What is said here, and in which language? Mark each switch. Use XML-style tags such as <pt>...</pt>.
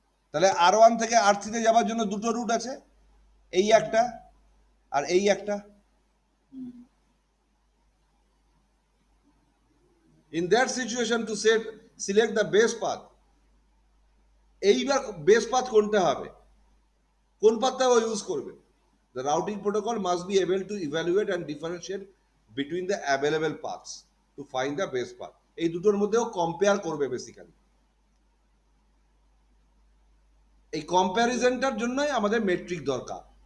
<bn>তাহলে R1 থেকে R3 তে যাওয়ার জন্য দুটো রুট আছে, এই একটা আর এই একটা।</bn> <en>In that situation to select the best path,</en> <bn>এইবার বেস্ট পাথ কোনটা হবে, কোন পাথটা ও ইউজ করবে?</bn> <en>The routing protocol must be able to evaluate and differentiate between the available paths to find the best path।</en> <bn>এই দুটোর মধ্যেও কম্পেয়ার করবে basically. এই কম্প্যারিজনটার জন্যই আমাদের মেট্রিক দরকার।</bn>